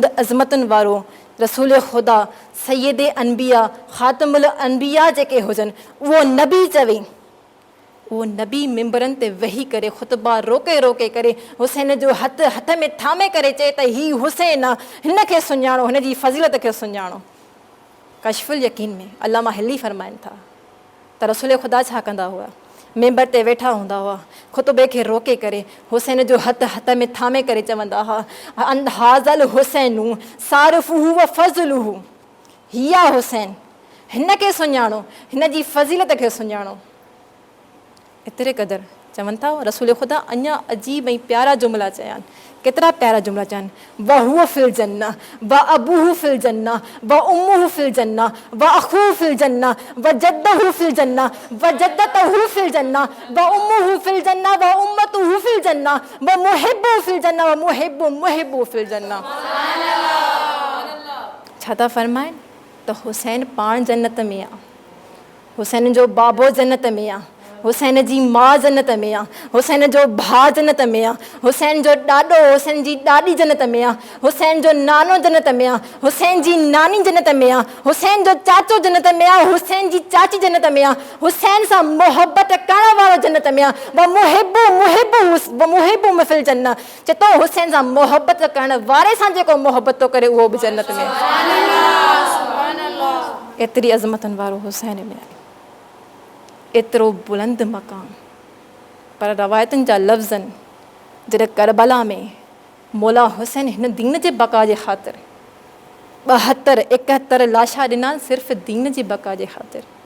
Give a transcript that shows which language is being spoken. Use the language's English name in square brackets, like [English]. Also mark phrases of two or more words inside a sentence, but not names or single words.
[Sindhi] अज़मतुनि वारो रसूल ख़ुदा सैयद अनबिया ख़ातमुल अनबिया जेके हुजनि उहो नबी चवे, उहो नबी मिंबरनि ते वेही करे ख़ुतबा रोके रोके करे हुसैन जो हथ में थामे करे चए त ही हुसैन आहे, हिन खे सुञाणो, हिन जी फ़ज़ीलत खे सुञाणो। कशफुल यकीन में अल्लामा हिली फरमाइनि था त रसूल ख़ुदा छा कंदा हुआ, मेंबर ते वेठा हूंदा हुआ, ख़ुतबे खे रोके करे हुसैन जो हथ में थामे करे चवंदा हुआ [Arabic] هذا الحسين اعرفوه و فضله, [Sindhi] हिया हुसैन, हिन खे सुञाणो, हिन जी फ़ज़ीलत खे सुञाणो। एतिरे क़दुरु चवनि था रसूल ख़ुदा अञा अजीब ऐं प्यारा जुमिला चया आहिनि। केतिरा प्यारा जुमिला चया आहिनि, [Arabic] وهو في الجنة وأبوه في الجنة وأمه في الجنة وأخوه في الجنة وجده في الجنة وجدته في الجنة وأمه في الجنة وأمته في الجنة ومحبه في الجنة ومحبه في الجنة. [Sindhi] छा था फरमाइनि त हुसैन पाण जन्नत में आहे, हुसैन जो बाबो जन्नत में आहे, हुसैन जी माउ जन्नत में आहे, हुसैन जो भाउ जन्नत में आहे, हुसैन जो ॾाॾो हुसैन जी ॾाॾी जन्नत में आहे, हुसैन जो नानो जन्नत में आहे, हुसैन जी नानी जन्नत में आहे, हुसैन जो चाचो जन्नत में आहे, हुसैन जी चाची जन्नत में आहे, हुसैन सां मोहबत करण वारो जन्नत में आहे, [Arabic] محبه في الجنة, [Sindhi] चए थो हुसैन सां मोहबत करण वारे सां जेको मोहबत थो करे उहो बि जन्नत में आहे। एतिरी अज़मतनि वारो हुसैन में आहे, एतिरो बुलंद मक़ाम। पर रवायतुनि जा लफ़्ज़ आहिनि जॾहिं करबला में मौला हुसैन हिन दीन जे बका जे ख़ातिर 72-71 लाशा ॾिना, सिर्फ़ु दीन जी बका जे ख़ातिर।